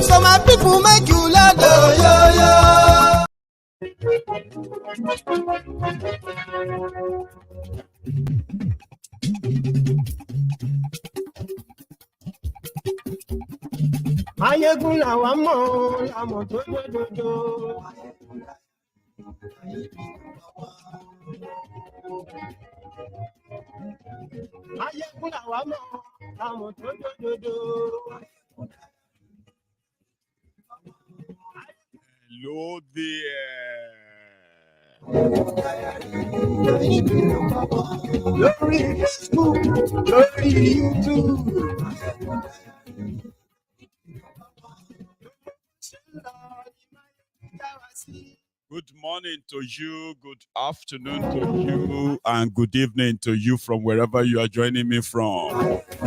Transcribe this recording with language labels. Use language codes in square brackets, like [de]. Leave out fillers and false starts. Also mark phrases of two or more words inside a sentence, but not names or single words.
[en] So my people make you loud. [yo] Maiyegun làwa mọ̀, làmọ̀ tó dodo. Maiyegun làwa mọ̀, làmọ̀ tó dodo. [en] Hello there. [yo] Lórí Facebook, lórí YouTube. [en] Good morning to you, good afternoon to you, and good evening to you from wherever you are joining me from.